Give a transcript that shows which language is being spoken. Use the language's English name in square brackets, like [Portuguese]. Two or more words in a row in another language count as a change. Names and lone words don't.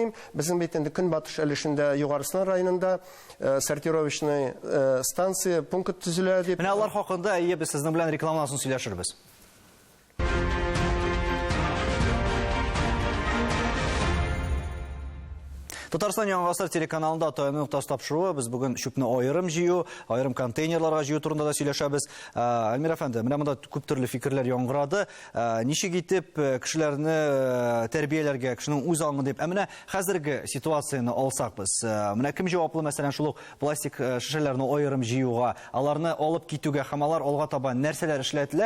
[Tatar] Безнең бит инде Көнбатыш өлешендә Югарысын районында [Russian] сортировочный станция [Tatar] пункт төзелә дип. Менә алар хакында без сезнең белән рекламасын сөйләшербез. Татарстан Яңа Гасыр телеканалында Таймның тапшыруы. Біз бүгін шөпне айырым җыю, айырым контейнерларга җыю турында да сөйләшәбез. Әлмир әфәнде, менә монда күп төрле фикерләр яңгырады. Ничек итеп кешеләрне тәрбияләргә, кешенең үз аңы дип. Менә хәзерге ситуацияны алсак без. Менә кем җаваплы, мәсәлән, шул пластик шешәләрне айырым җыюга, аларны алып китүгә һәм алар алга таба нәрсәләр эшләтелә?